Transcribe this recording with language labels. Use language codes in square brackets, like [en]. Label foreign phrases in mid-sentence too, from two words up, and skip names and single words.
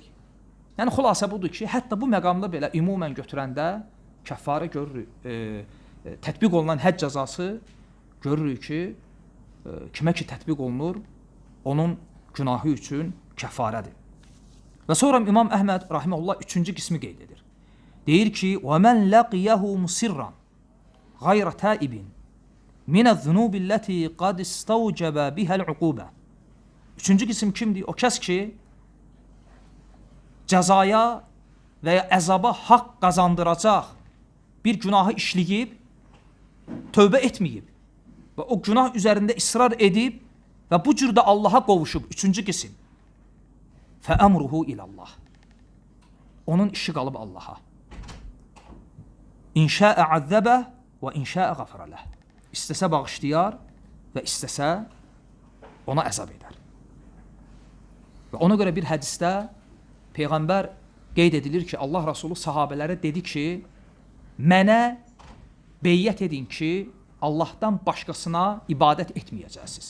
[az] Yəni xülasə budur ki, hətta bu məqamda belə ümumən götürəndə kəffarə görürük, tətbiq olunan həcc cəzası görürük ki, kimə ki tətbiq olunur, onun günahı üçün kəffarədir. Və sonra İmam Əhməd rahimehullah 3-cü qismi qeyd edir. Deyir ki, [ar] وَمَنْ لَقِيَهُ مُسِرًّا غَيْرَ تَائِبٍ مِنَ الذُّنُوبِ الَّتِي قَدْ اسْتَوْجَبَ بِهَا الْعُقُوبَةِ. [az] 3-cü qism kimdir? O kəs ki, cəzaya və ya əzaba haqq qazandıracaq bir günahı işləyib, tövbə etməyib və o günah üzərində israr edib və bu cürdə Allaha qovuşub. 3-cü qism. [ar] فَأَمْرُهُ إِلَى اللّٰهِ. [az] Onun işi qalıb Allaha. [ar] إن شاء عذبه وإن شاء غفر له. [az] İstəsə bağışlayar və istəsə ona əzab edər. Və ona görə bir hədisdə Peyğəmbər qeyd edilir ki, Allah Rasulü sahabələrə dedi ki, mənə beyyət edin ki, Allahdan başqasına ibadət etməyəcəksiniz.